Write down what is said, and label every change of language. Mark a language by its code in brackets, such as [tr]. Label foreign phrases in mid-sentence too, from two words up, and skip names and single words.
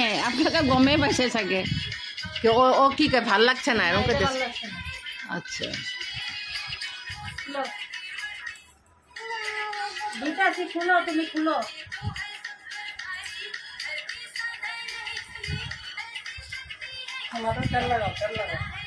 [as] আপোনালোকে গমেই পাইছে চাগে। [bn] ও কি কয়, ভাল লাগছে না? এরকম করতেছে। আচ্ছা, দুইটা আছে, খুলো, তুমি খুলো। আমাদের তেল লাগাও, তেল লাগাও।